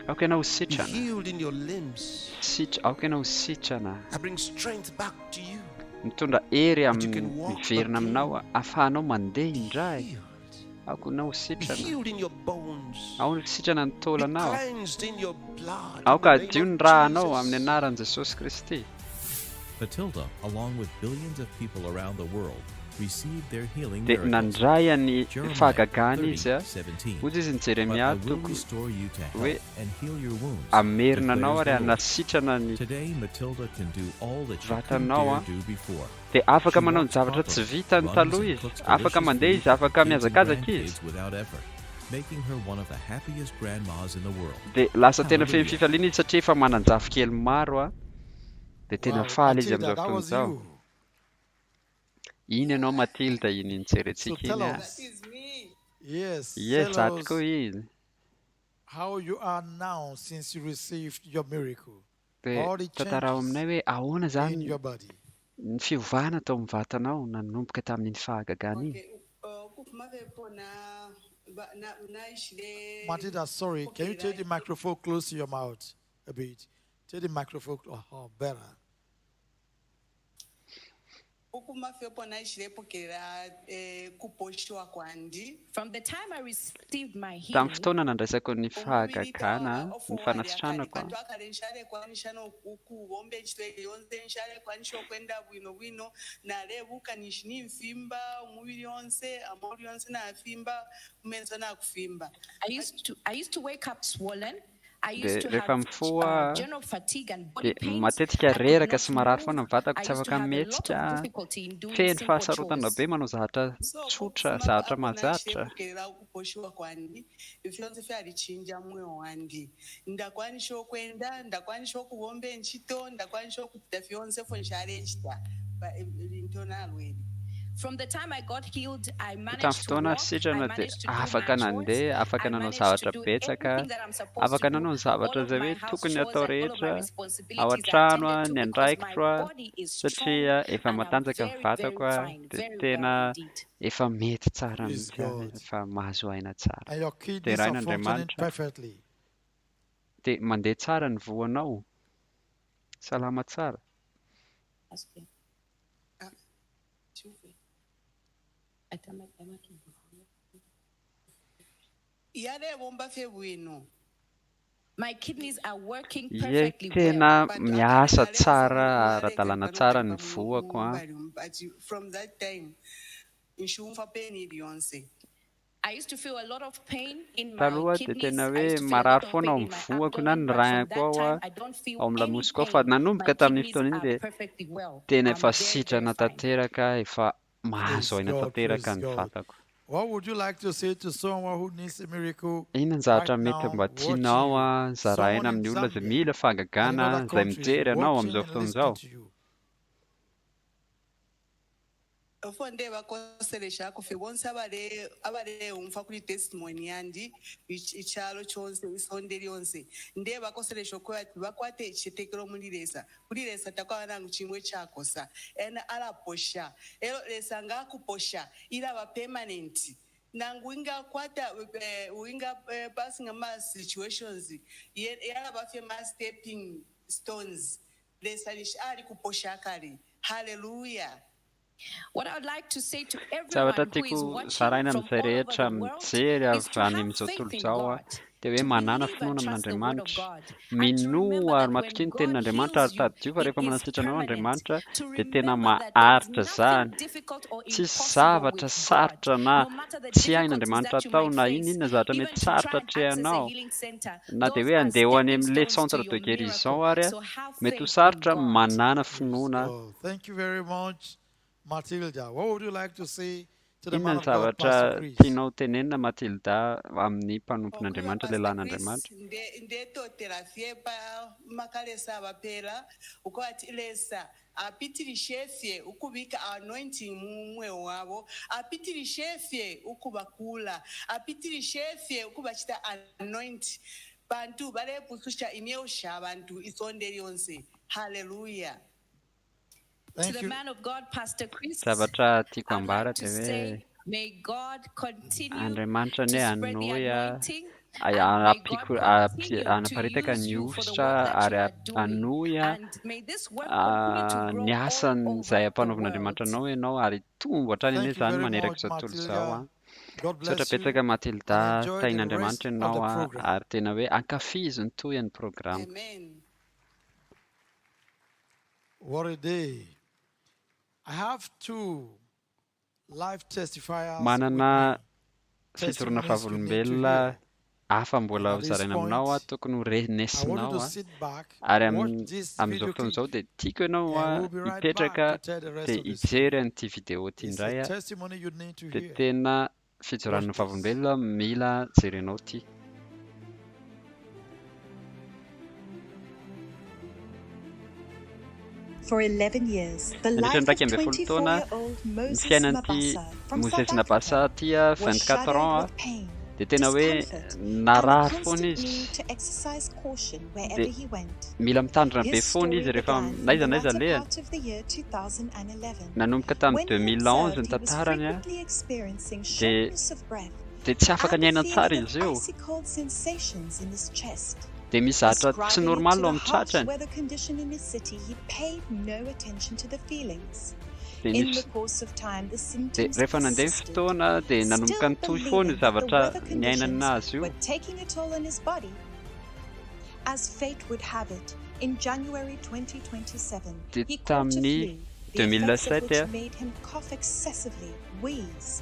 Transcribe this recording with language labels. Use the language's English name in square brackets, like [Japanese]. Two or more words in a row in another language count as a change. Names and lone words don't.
[Malagasy] aoka ianao Be sitrana [English] healed in your limbs. [Malagasy] aoka ianao sitrana [English] I bring strength back to you. [Malagasy] mitondra hery you amin'ny [English] can walk [Malagasy] miverina again. aminao a ahafahanao mandeha indray Healed. aoka ianao Be sitrana [English] healed in your bones. [Malagasy] ao sitrana ny Be taolanao [English] cleansed in your blood. [Malagasy] aoka [English] in the [Malagasy] adio name ny of rahanao Jesus. amin'ny anaran'i jesosy kristy [English] Matilda, along with billions of people around the world, received their healing [Malagasy] dia miracles. nandray any Jeremiah fahagagana izy a 30:17. ozy izy ny [English] But I [Malagasy] jeremia will toko [English] restore you to [Malagasy] hoe [English] health and heal your wounds. [Malagasy] amerina anao declares ary [English] the Lord. [Malagasy] anasitrana ny [English] Today, Matilda can do all that she couldn't [Malagasy] vatanao dare a [English] do before. [Malagasy] dia afaka She manao ny walks zavatra tsy properly, vitany runs taloha and izy cooks afaka delicious mandeha food izy afaka [English] for kids and [Malagasy] mihazakazaka izy [English] grandkids without effort, making her one of the happiest grandmas in the world. [Malagasy] dia lasa tena feno Hallelujah. fifaliana izy satria efa manan-jafy kely maro a dia tena Wow, faly izy Matilda, amin'izao [English] that was [Malagasy] fotoana izao you. iny ianao matilda iny So nijerentsika tell iny a [English] us. Yes, yes tell [Malagasy] ato us koa izy [English] how you are now since you received your miracle. dia All the [Malagasy] tantarao changes aminay hoe ahoana in zany [English] your body. [Malagasy] ny fiovana tao amin'ny vatanao nanomboka tamin'iny fahagagana iny [English] Matilda, sorry, can you take the microphone close to your mouth a bit? Take the microphone. Oh, better. From the time I received my [Malagasy] tamin'ny healing, fotoana nandraisako ny fahagagana ny fanasitranako a [English] I used to wake up swollen. I [Malagasy] dia [English] used to [Malagasy] rehefa have mifoa [English] general fatigue and body [Malagasy] dia pains. matetika [English] I could [Malagasy] reraka not sy marary move. foana ny vatako I tsy [English] used to [Malagasy] afaka [English] have a lot [Malagasy] mihetsika [English] of difficulty in doing [Malagasy] feno simple fahasarotana chores. be manao zavatra tsotra zavatra mahazatra [Nyanja] vyonse vyarichinja mwoyo wandi ndakwanisha kwenda ndakwanisha kuhombe nchito ndakwanisha kuita vyonse fonjarechita lintonalweni. [English] From the time I got healed, I tamin'ny managed to fotoana walk, I [Malagasy] sitrana dia [English] managed to do afaka my chores, [Malagasy] nandeha afaka I nanao [English] managed to [Malagasy] zavatra do betsaka [English] everything that I'm supposed afaka to do. [Malagasy] nanao ny All zavatra of zay my hoe house tokony chores atao [English] and all of my [Malagasy] rehetra ao [English] responsibilities I [Malagasy] an-trano a [English] attended to ny because my [Malagasy] andraikitro a [English] body is strong [Malagasy] satria efa [English] and I'm [Malagasy] matanjaka ny very, vatako very a fine, dia [English] very well [Malagasy] tena indeed. efa mety tsara Praise mihitsy aho, God. efa mahazo aina tsara [English] And your dia kidneys are functioning [Malagasy] rain'andriamanitra perfectly. dia mandeha tsara ny voanao salama tsara [English] My kidneys are working [Malagasy] Ie perfectly tena well. miasa tsara, ara-dalàna tsara ny voako a. [English] From that time, I used to feel a lot of pain in my [Malagasy] Taloha dia kidneys. tena I hoe [English] used to feel a marary lot of [Malagasy] foana ao [English] pain in [Malagasy] amin'ny my voako na abdomen, ny [English] but from [Malagasy] rahako that ao a, [English] time I don't feel [Malagasy] ao amin'ny any lamosiko ao fa pain. nanomboka My tamin'ny kidneys fotoana iny are dia [English] perfectly well. [Malagasy] tena I'm efa very, sitrana [English] very fine. [Malagasy] tanteraka, efa mahazo aina tanteraka praise ny God. vatako. [English] What would you like to say to someone who needs a miracle [Malagasy] Inona ny zavatra right mety now, mba watching tianao you? a zaraina [English] Someone in [Malagasy] amin'ny olona izay Zambia mila [English] and in [Malagasy] fahagagana other izay countries mijery anao watching amin'izao and fotoana listening izao. [English] to you. [Bemba] Fonde bakoseresha kufe bonse abale umfa kuri testimony yandi ichalo chonse isonde lyonse nde bakoseresha ko ati bakwate chitekero muliresa kuliresa takwana ngchimwe chakosa ena alaposha ero lesa ngakuposha ila ba permanent nangu inga kwata winga passing ama situations yala ba [English] famous stepping stones [Bemba] lesa ali kuposha kali. [English] Hallelujah. What I would like to say to Zavatra everyone who is [Malagasy] tiako watching zaraina from amin'izay [English] all over [Malagasy] rehetra [English] the world mijery is to [Malagasy] avy any have amin'izao faith tontolo in izao a, God, dia hoe to manana [English] believe and finoana trust the word of amin'Andriamanitra, God, and to [Malagasy] mino remember ary [English] that when [Malagasy] matoky ny God tenin'Andriamanitra heals ary you, tadiova it rehefa is manasitrana anao permanent. Andriamanitra To dia tena [English] remember that there is [Malagasy] maharitra nothing izany. [English] difficult or [Malagasy] Tsy impossible zavatra [English] with God. [Malagasy] sarotra na [English] No matter the [Malagasy] tsy difficulties hain'Andriamanitra [English] that you [Malagasy] atao might na face, inona zavatra even mety [English] to try sarotra and access a atrehanao, healing center, [Malagasy] na dia those hoe are andeha ho any stepping amin'ilay [English] stones to [French] centre [English] your [French] de guérison [English] miracle. [Malagasy] ary a, [English] So have [Malagasy] mety ho [English] faith in [Malagasy] sarotra God. manana finoana. [English] Oh, thank you very much, Matilda. What would you like to say to the [Malagasy] Inona man ny [English] of God, Pastor [Malagasy] zavatra Chris? tianao tenenina Matilda amin'ny mpanompon'Andriamanitra, lehilahin'Andriamanitra? [Bemba] Ndeto terafie pa makalesa bapela ukwati lesa apitirishefye ukubika anointing mumwe wabo apitirishefye ukubakula apitirishefye ukubachita anoint bantu bale pususha imyeusha abantu isonde lyonse. [English] Hallelujah. To the man of God, Pastor Chris, [Malagasy] Zavatra tiako I'd ambara [English] like to [Malagasy] dia hoe [English] say, may God continue [Malagasy] Andriamanitra to ny [English] spread the hanohy anointing, and may God continue to [Malagasy] anaparitaka use ny [English] you for the ositra work that you ary are doing. hanohy And may this work continue to ny grow all asan'izay over the [Malagasy] ampanaovan'Andriamanitra world. anao ianao ary tombo hatrany anie [English] Thank you [Malagasy] izany very maneraka much, izao tontolo izao a. [English] Matilda. God Saotra bless you [Malagasy] betsaka Matilda, [English] and enjoy the tain'Andriamanitra rest of [Malagasy] ianao the a, program. ary tena hoe ankafizo ny toy ny programa. [English] Amen. What a day. I have two live testifiers Manana with me. fijorona Testimonies you need to [Malagasy] fahavolombelona hear. hafa mbola And ho [English] at this [Malagasy] zaraina aminao a, point, tokony ho [English] I want you [Malagasy] renesinao to a, [English] sit back, ary watch this [Malagasy] amin'izao video fotoana clip, izao dia tiako ianao and a [English] we'll be right hipetraka back to tell the rest dia of the [Malagasy] hijery story. an'ity video ity [English] It's a [Malagasy] indray a, [English] testimony you need to [Malagasy] dia hear. tena fijorana fahavolombelona mila jerenao ity. [English] For 11 years, the [Malagasy] Nandritra life ny of raika ambin'ny folo taona 24-year-old ny Moses fiainan'ity [English] Mabasa from South [Malagasy] Moses Nabasa Africa ty a was 24 shadowed ans a, [English] with pain, [Malagasy] dia tena hoe [English] discomfort, and [Malagasy] narary the foana constant izy, [English] need to exercise caution wherever dia he went. [Malagasy] mila mitandrina be His foana story izy rehefa [English] began in the [Malagasy] naiza naiza latter lehany. [English] part of the year 2011. [Malagasy] Nanomboka tamin'ny [English] When he [Malagasy] 2011 observed ny [English] he was [Malagasy] tantarany a, [English] frequently experiencing dia shortness of breath [Malagasy] tsy afaka [English] and the [Malagasy] niaina tsara [English] feeling of [Malagasy] izy io, [English] icy cold sensations in his chest. [Malagasy] dia misy zavatra tsy [English] Ascribing it [Malagasy] normal to ao the amin'ny harsh tratrany. [English] weather condition in his city, he paid no attention to the feelings. Dia In the nisy course of time, the [Malagasy] dia symptoms rehefa nandeha ny persisted, fotoana dia nanomboka still nitohy foana io [English] believing that the [Malagasy] zavatra weather niainana conditions azy io. [English] were taking a toll on his body. As fate would have it, in January 2027, Dia he caught a [Malagasy] tamin'ny [English] flu, the effects of 2007 which made him cough excessively, wheeze,